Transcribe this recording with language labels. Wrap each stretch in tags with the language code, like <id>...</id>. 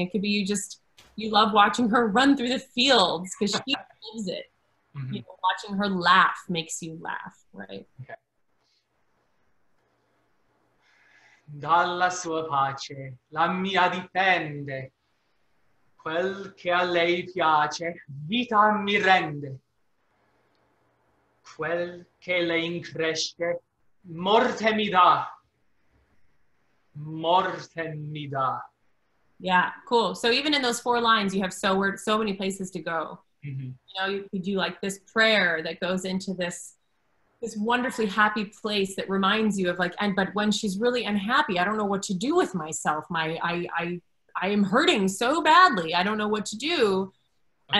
<en>It could be you love watching her run through the fields because she loves it. Mm-hmm. You know, watching her laugh makes you laugh, right? Okay.</en> <it>Dalla sua pace la mia dipende, quel che a lei piace vita mi rende, quel che le incresce morte mi dà, morte mi dà.</it> <en>Yeah, cool. So even in those 4 lines, you have so many places to go. Mm-hmm. You know, you could do like this prayer that goes into this wonderfully happy place that reminds you of like, but when she's really unhappy, I don't know what to do with myself. I am hurting so badly. I don't know what to do. Okay.</en>